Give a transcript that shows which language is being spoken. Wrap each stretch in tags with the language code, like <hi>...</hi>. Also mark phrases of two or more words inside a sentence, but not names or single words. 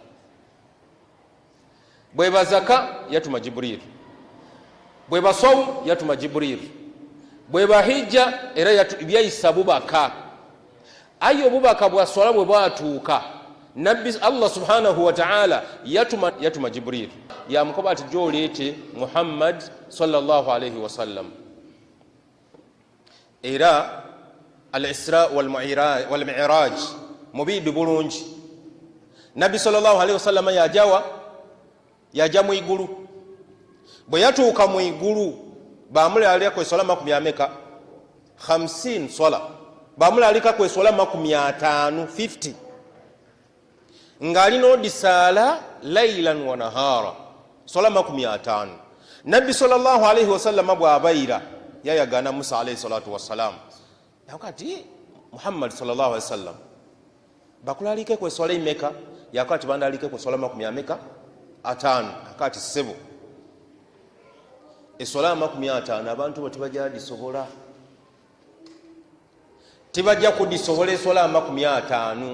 <lg>Bweba zaka yatuma Jibril, bweba sawm yatuma Jibril, bweba hijja era byayisa bubaka. Ayo bubaka bwa swala bwe bwatuuka Nabbi Allah</lg> <ar>سبحانه وتعالى</ar> <lg>yatuma Jibril yamukoba ati jolete Muhammad</lg> <ar>صلى الله عليه وسلم.</ar> <lg>Era al-Isra wal Mi'raj mubidu bulungi. Nabbi</lg> <ar>صلى الله عليه وسلم</ar> <lg>yaja mu igulu, bwe yatuuka mu igulu bamulalika ku swala makumi ameka 50 swala, bamulalika ku swala makumi 50 ngalina odisaala</lg> <ar>ليلا ونهارا,</ar> <lg>swala makumi 50. Nabbi</lg> <ar>صلى الله عليه وسلم</ar> <lg>bw'abayira yayagana Musa</lg> <ar>عليه الصلاة والسلام</ar> <lg>yakati Muhammad</lg> <ar>صلى الله عليه وسلم</ar> <lg>bakulalike ku swala imeka, yakati bandalike ku swala makumi ameka 5, akati sebo eswala makumi 50 abantu bo tibajja disobola, tibajja kudisobola eswala makumi 50.</lg>